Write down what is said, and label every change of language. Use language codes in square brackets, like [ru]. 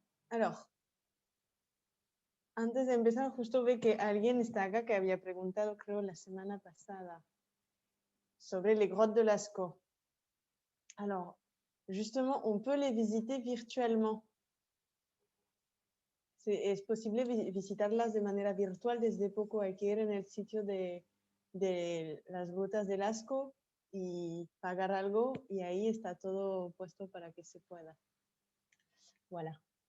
[es] Alors, antes de empezar, justo ve que alguien está acá que había preguntado, creo, la semana pasada, sobre [fr] les grottes de Lascaux. Alors, justement, on peut les visiter virtuellement. [es] Es posible visitarlas de manera virtual. Desde poco hay que ir en el sitio de las grutas de Lascaux y pagar algo, y ahí está todo puesto para que se pueda. [fr] Voilà.